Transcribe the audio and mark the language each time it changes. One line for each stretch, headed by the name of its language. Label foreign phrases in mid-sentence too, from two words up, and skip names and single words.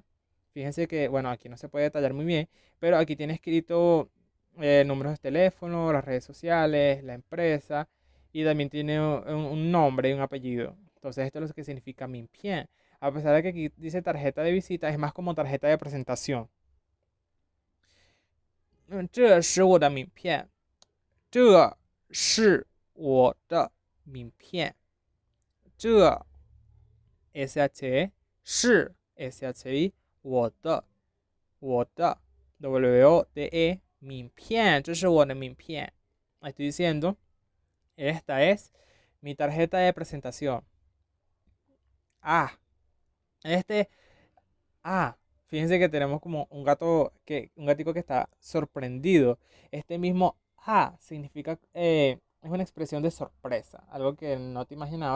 Spanish: Fíjense que, bueno, aquí no se puede detallar muy bien, pero aquí tiene escrito números de teléfono, las redes sociales, la empresa y también tiene un nombre y un apellido. Entonces esto es lo que significa Minpien. A pesar de que aquí dice tarjeta de visita, es más como tarjeta de presentación.
Chinese: 这是我的名片，这是我的名片，SHE 是 SHI 我的 WODE 名片，这是我的名片.
Spanish: Estoy diciendo Esta es mi tarjeta de presentación. Ah, este, ah, fíjense que tenemos como un gatico que está sorprendido. Este mismo significa, es una expresión de sorpresa, algo que no te imaginabas.